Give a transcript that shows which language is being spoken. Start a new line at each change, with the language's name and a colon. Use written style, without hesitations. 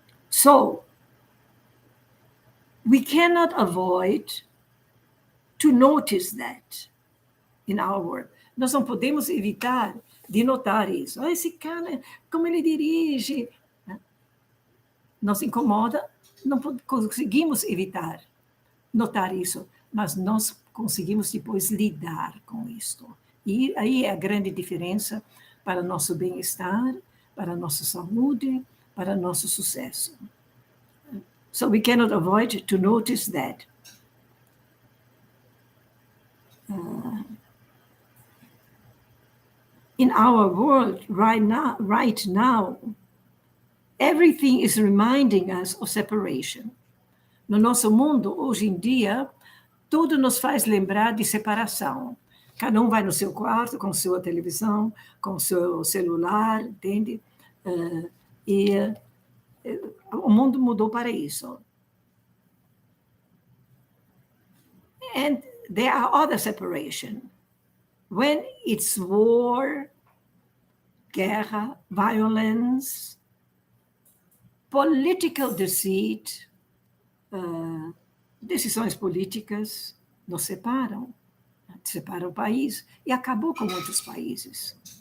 English: So, we cannot avoid to notice that in our work.
Portuguese: Nós não podemos evitar de notar isso. Esse cara, como ele dirige, nos incomoda, não conseguimos evitar notar isso, mas nós conseguimos depois lidar com isto. E aí é a grande diferença para nosso bem-estar, para nossa saúde, para nosso sucesso.
English: So we cannot avoid to notice that. In our world right now, everything is reminding us of separation.
Portuguese: No nosso mundo, hoje em dia, tudo nos faz lembrar de separação. Cada um vai no seu quarto, com sua televisão, com seu celular, entende? O mundo mudou para isso.
English: And there are other separation. When it's war,
Portuguese: guerra,
English: violence, political deceit,
Portuguese: decisões políticas nos separam o país e acabou com muitos países.